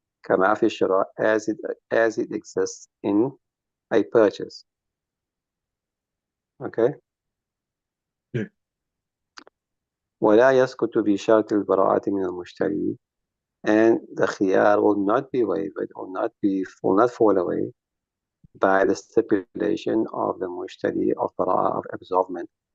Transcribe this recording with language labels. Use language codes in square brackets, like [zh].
[ar] كما في الشراء [en] as it exists in a purchase. Okay? Yeah. [ar] ولا يسقط بشرط البراءة من المشتري. [en] And the khiyar will not be waived, will not fall away by the stipulation of the mushtari of براءة, of absolvement.